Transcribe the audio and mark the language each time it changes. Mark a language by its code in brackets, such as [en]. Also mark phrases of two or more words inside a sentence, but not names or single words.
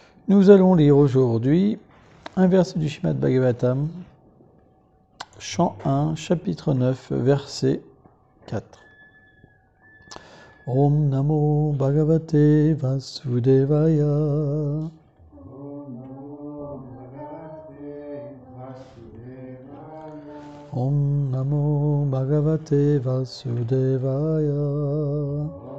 [fr] Nous allons lire aujourd'hui un verset du Srimad Bhagavatam, chant 1, chapitre 9, verset 4. [sa] ॐ नमो भगवते वासुदेवाय. ॐ नमो भगवते वासुदेवाय.